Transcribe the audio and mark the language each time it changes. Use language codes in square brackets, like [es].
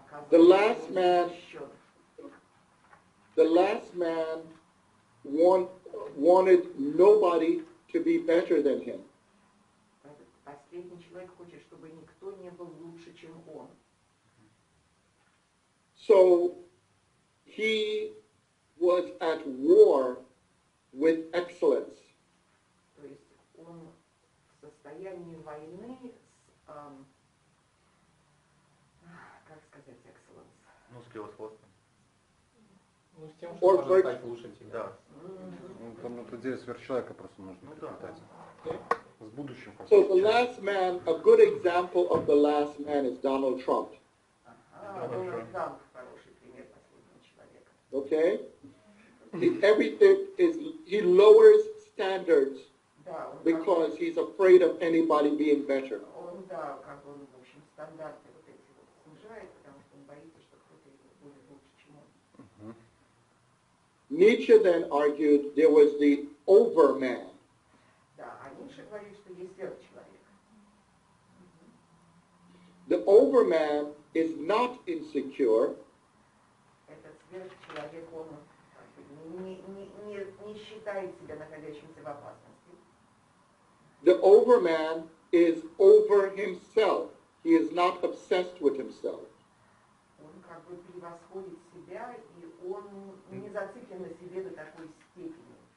[en] The last man wanted nobody to be better than him. [ru] Последний человек хочет, чтобы никто не был лучше, чем он. [en] So he was at war with excellence. [ru] То есть он в состоянии войны с, как сказать, excellence? Ну, с превосходством. Ну, с тем, что можно стать лучше тебя. Да. Ну, там эту идею сверхчеловека просто нужно перепитать. С будущим. [en] So the last man, a good example of the last man is Donald Trump. [ru] Дональд Трамп хороший пример последнего человека. [en] Okay? Everything is, he lowers standards because he's afraid of anybody being better. [ru] Он, да, как он, в общем, стандарты вот эти вот снижает, потому что он боится, что кто-то будет лучше, чем он. [en] Nietzsche then argued there was the overman. [ru] Да, а Ницше говорит, что есть сверхчеловек. [en] The overman is not insecure. [ru] Этот сверхчеловек, он не считает себя находящимся в опасности. [en] The overman is over himself. He is not obsessed with himself. [ru] Он как бы превосходит себя, и он не зациклен на себе до такой степени.